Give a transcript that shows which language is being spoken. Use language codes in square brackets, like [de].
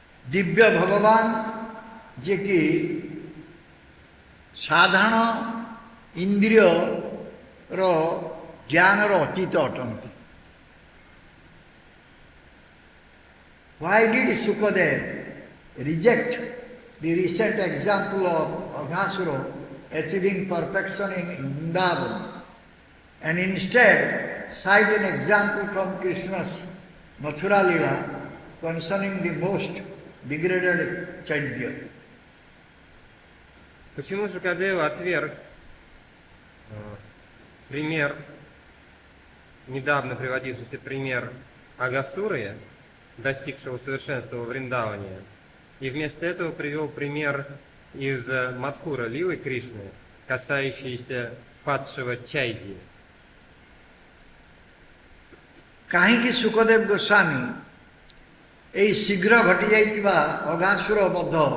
[or] ଦିବ୍ୟ ଭଗବାନ ଯିଏକି ସାଧାରଣ ଇନ୍ଦ୍ରିୟର ଜ୍ଞାନର ଅତୀତ ଅଟନ୍ତି। [en] Why did Sukadeva reject the recent example of Aghasura achieving perfection in Vrindavan and instead cite an example from Krishna's Mathura Lila concerning the most degraded Chaitya? [ru] Почему Шукадева отверг пример, недавно приводившийся пример Агасуры, достигшего совершенства во Вриндаване, и вместо этого привел пример из Мадхура Лилы Кришны, касающийся падшего Чайди? [or] କାହିଁକି ସୁଖଦେବ ଗୋସ୍ୱାମୀ ଏହି ଶୀଘ୍ର ଘଟିଯାଇଥିବା ଅଘାସୁର ବଧ